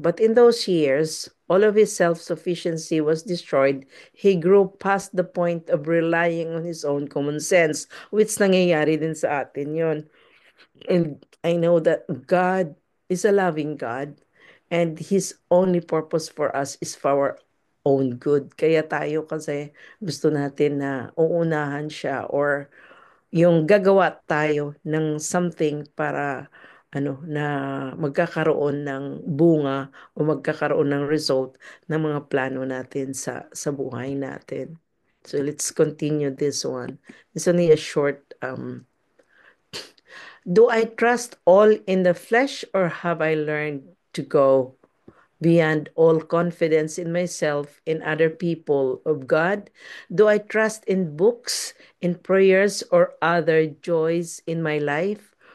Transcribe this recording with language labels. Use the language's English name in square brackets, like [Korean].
[English] But in those years, all of his self-sufficiency was destroyed. He grew past the point of relying on his own common sense, which [Filipino] nangyayari din sa atin yon. [English] And I know that God is a loving God, and His only purpose for us is for our own good. [Filipino] Kaya tayo kasi gusto natin na uunahan siya, or yung gagawa tayo ng something para na magkakaroon ng bunga o magkakaroon ng result ng mga plano natin sa buhay natin. [English] So let's continue this one. It's only a short. Do I trust all in the flesh, or have I learned to go beyond all confidence in myself, in other people, of God? Do I trust in books, in prayers, or other joys in my life?